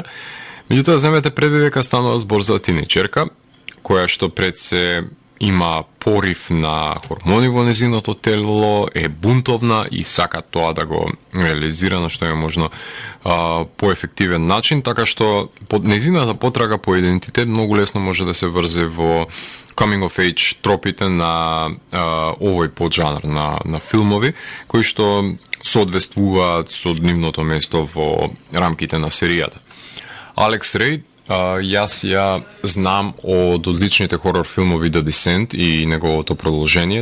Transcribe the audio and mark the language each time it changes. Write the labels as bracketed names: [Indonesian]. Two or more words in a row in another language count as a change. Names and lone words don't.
[Macedonian] Меѓутоа, земете предвид дека станува збор за тинејчерка, која што пред се има порив на хормони во нејзиното тело, е бунтовна и сака тоа да го реализира на што е можно поефективен начин, така што нејзината потрага по идентитет многу лесно може да се врзе во [English] coming of age [Macedonian] тропите на овој поджанр на филмови, кои што соодветствуваат со нивното место во рамките на серијата. Алекс Рейд, јас ја знам од одличните хорор филмови The Descent и неговото продолжение.